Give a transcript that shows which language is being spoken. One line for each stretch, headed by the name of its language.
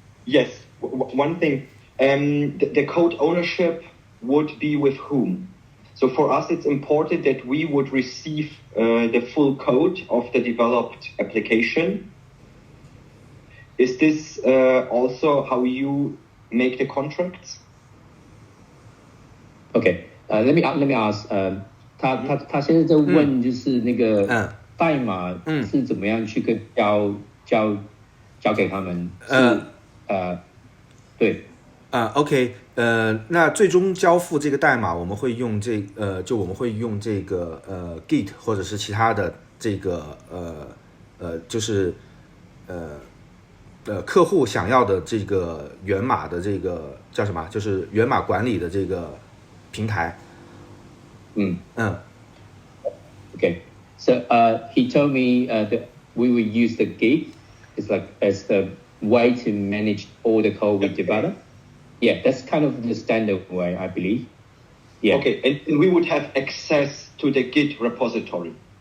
English: Yes, one thing, the code ownership would be with whom? So for us, it's important that we would receive the full code of the developed application. Is this also how you make the contracts? Okay, let me ask.
Chinese: 他现在在问，就是那个代码是怎么样去跟交交给他们。对。 OK， 那最终交付这个代码，我们会用我们会用这个Git 或者是其他的这个就是客户想要的这个源码的这个叫什么？就是源码管理的这个平台。
English: Okay. So he told me that we will use the Git. It's like as the way to manage all the code we develop. Yeah, that's kind of the standard way, I believe. Yeah. Okay, and we would have access to the Git repository.